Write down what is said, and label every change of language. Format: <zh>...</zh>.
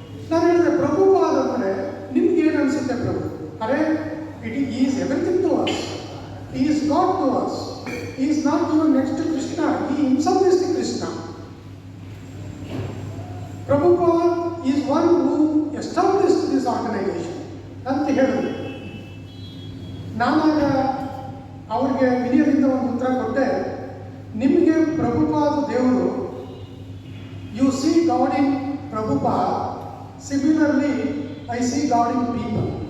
<kn>ನಾನು ಹೇಳಿದೆ, ಪ್ರಭುಪಾದ್ ಅಂದರೆ ನಿಮ್ಗೆ ಏನು ಅನಿಸುತ್ತೆ ಪ್ರಭು?</kn> <en>ಅರೆ, it is everything to us, he is God to us, he is not even next to Krishna, he himself is the Krishna. Prabhupada is one who established this organization</en> <kn>ಅಂತ ಹೇಳಿದ್ರು. ನಾನಾಗ ಅವ್ರಿಗೆ ವಿನಯದಿಂದ ಒಂದು ಉತ್ತರ ಕೊಟ್ಟೆ, ನಿಮಗೆ ಪ್ರಭುಪಾದ ದೇವರು,</kn> <en>You see God in Prabhupad, similarly I see God in people.</en>